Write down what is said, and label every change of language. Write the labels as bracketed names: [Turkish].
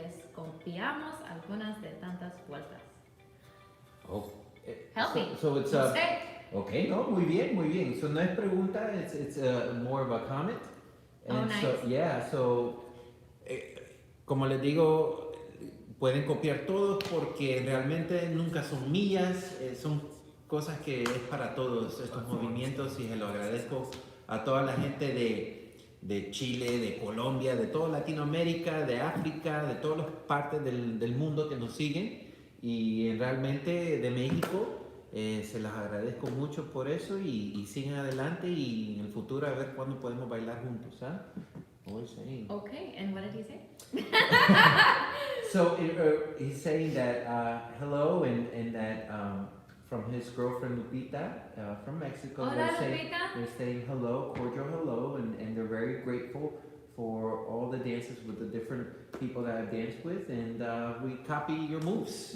[Spanish] Les confiamos algunas de tantas vueltas. Oh. [English] Help me. So it's Say. [Spanish] okay, no, muy bien, muy bien. [English] So [Spanish] no es pregunta, [English] it's more of a comment. And nice. [Spanish] so, yeah, so como les digo, pueden copiar todos porque realmente nunca son mías, son cosas que es para todos estos movimientos, y se lo agradezco a toda la gente de Chile, de Colombia, de toda Latinoamérica, de África, de todas las partes del mundo que nos siguen, y realmente de México. Se las agradezco mucho por eso, y siguen adelante, y en el futuro a ver cuándo podemos bailar juntos, ¿ah? [English] Always saying. Okay, and what did he say? So he's saying that hello, and that from his girlfriend Lupita from Mexico. [Spanish] Hola, Lupita. [English] They're saying hello, cordial hello, and they're very grateful for all the dances with the different people that I've danced with, and we copy your moves.